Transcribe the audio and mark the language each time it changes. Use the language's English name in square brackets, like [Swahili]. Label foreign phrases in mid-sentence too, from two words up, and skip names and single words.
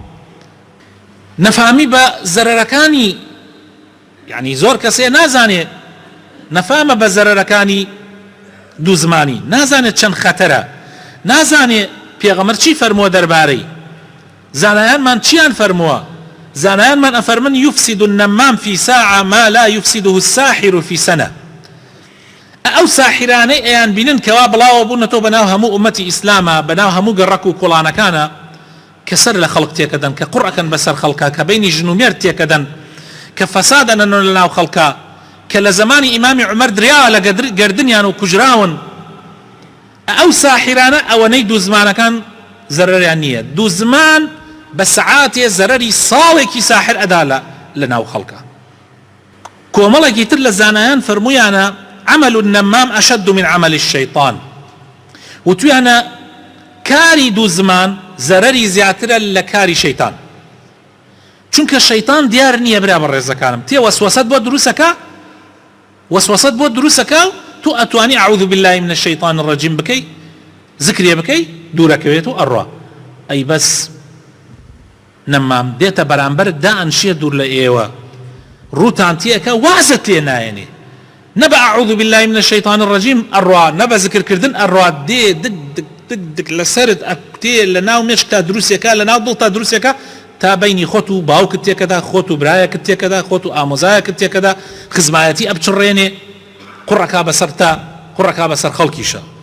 [Central Kurdish] نەفامی بە زەرەرەکانی، یعنی زۆر کەسێ نازانێ نەفامە بە زەرەرەکانی دوو زمانی، نازانێت چەند خەتەرە، نازانێ پێغەمبەر چی فەرمووە دەربارەی. زانایانمان چیان فەرمووە؟ زانایانمان ئەفەرمن [Arabic] یفسد النەمام في ساعة ما لا يفسده الساحر في سنة. [Central Kurdish] ئەو ساحرانەی ئەیان بینن کەوا بڵاوە بوونەتەوە بەناو هەموو ئومەتی ئیسلامە، بەناو هەموو گەڕەک و کۆڵانەکانە کە سەر لە خەڵک تێکەدەن، کە قوڕەکەن بەسەر خەڵکە، کە بینی ژن و مێرد تێکەدەن، کە فەسادەنەوە لە ناو خەڵکە، کە لە زمانی ئیمامی عومەر دریاوە لە گەردنیان و کوژراون. ئەو ساحرانە ئەوەنەی دوو زمانەکان زەرەریان نییە. دوو زمان بە سەعاتێ زەرەری ساڵێکی ساحر ئەدا لە ناو خەڵکە. کۆمەڵێکی تر لە زانایان فەرموویانە [Arabic] عمل النەمام أشد من عمل الشيطان، [Central Kurdish] وتویانە کاری دوو زمان زەرەری زیاترە لە کاری شەیطان، چونکە شەیطان دیار نییە برا بە ڕێزەکانم، تێ وەسوەسەت بۆ دروستەکە، وەسوەسەت بۆ دروستەکە، تو ئەتوانی [Arabic] أعوذ بالله من الشيطان الرجيم [Central Kurdish] بکەی، ذکرێ بکەی، دوورەکەوێت و ئەڕوا. ئەی بەس نەمام دێتە بەرامبەر دائەنشێ دوور لە ئێوە، ڕووتان تێەکە وازت لێ نایەنێ، نەبە [Arabic] أعوذ بالله من الشيطان الرجيم [Central Kurdish] ئەڕوا، نەبە ذکرکردن ئەڕوا، دێ دک دک دک دک لەسەرت ئەکوتێ لە ناو مێشکتا دروستێکە، لە ناو دڵتا دروستێکە، تا بینی خۆت و باوکت تێکەدا، خۆت و برایەکت تێکەدا، خۆت و ئامۆزایەکت تێکەدا، خزمایەتی ئەبچڕێنێ، قوڕەکا بەسەر تا، قوڕەکا بەسەر خەڵکیشە.